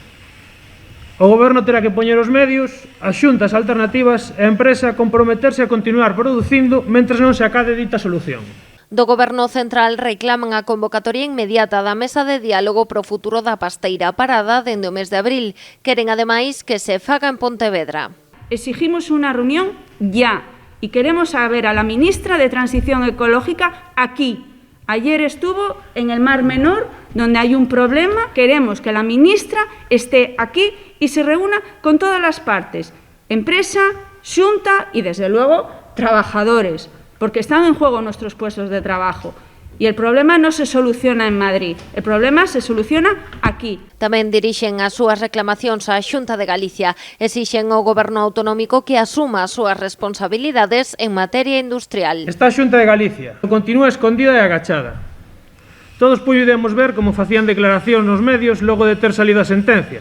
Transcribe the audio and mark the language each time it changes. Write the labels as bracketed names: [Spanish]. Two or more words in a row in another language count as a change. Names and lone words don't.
[Galician] O Goberno terá que poñer os medios, as xuntas alternativas e a empresa comprometerse a continuar producindo mentres non se acade dita solución. Do Goberno central reclaman a convocatoria inmediata da mesa de diálogo pro futuro da pasteira parada dende o mes de abril. Queren ademais que se faga en Pontevedra. Exigimos unha reunión [Spanish] ya y queremos saber a la ministra de Transición Ecológica aquí. Ayer estuvo en el Mar Menor, donde hay un problema. Queremos que la ministra esté aquí y se reúna con todas las partes, empresa, xunta y, desde luego, trabajadores, porque están en juego nuestros puestos de trabajo. E el problema [Galician] non se soluciona [Spanish] en Madrid, el problema se soluciona aquí. [Galician] Tamén dirixen as súas reclamacións á Xunta de Galicia. Exixen ao Goberno autonómico que asuma as súas responsabilidades en materia industrial. Esta Xunta de Galicia continúa escondida e agachada. Todos puidemos ver como facían declaracións nos medios logo de ter salido a sentencia.